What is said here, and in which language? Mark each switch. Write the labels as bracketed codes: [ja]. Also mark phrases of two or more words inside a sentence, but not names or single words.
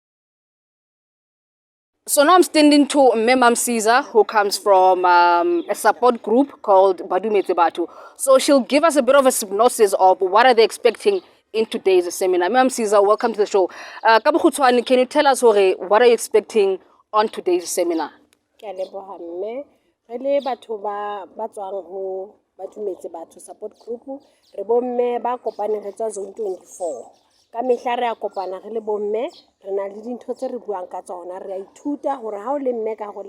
[en] So now I'm standing to Memam Caesar, who comes from a support group called Badumetse Batu. So she'll give us a bit of a synopsis of what are they expecting in today's seminar. Memam Caesar, welcome to the show. Can you tell us what are you expecting on today's seminar? [st] Batho ba tswang ho Badumetse Batho [en] support group [st] re bomme ba kopane re tswa zone 24 ka mehla re a kopana re le bomme re na le dintho tse re buang ka tsona re a ithuta hore ha o le mme ka go